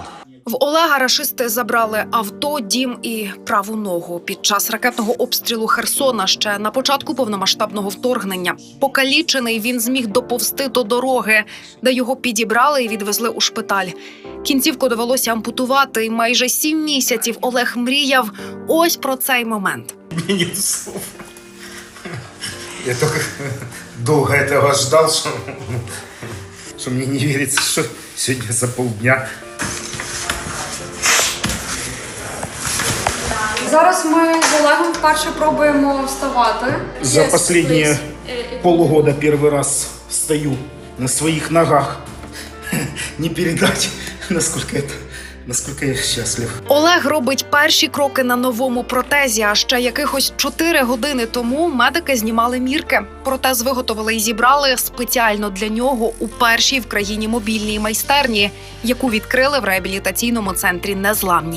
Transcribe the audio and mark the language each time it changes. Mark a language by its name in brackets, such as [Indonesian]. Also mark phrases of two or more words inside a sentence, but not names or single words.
[Ukrainian] В Олега рашисти забрали авто, дім і праву ногу під час ракетного обстрілу Херсона ще на початку повномасштабного вторгнення. Покалічений він зміг доповзти до дороги, де його підібрали і відвезли у шпиталь. Кінцівку довелося ампутувати, і майже 7 місяців Олег мріяв ось про цей момент. [Russian] Нет слов. Я только долго этого ждал, что мне не верится, что сегодня за полдня. [Ukrainian] Зараз ми з Олегом вперше пробуємо вставати. [Russian] За последние полгода первый раз стою на своих ногах. Не передать, насколько я счастлив. [Ukrainian] Олег робить перші кроки на новому протезі, а ще якихось 4 години тому медики знімали мірки. Протез виготовили і зібрали спеціально для нього у першій в країні мобільній майстерні, яку відкрили в реабілітаційному центрі «Незламні».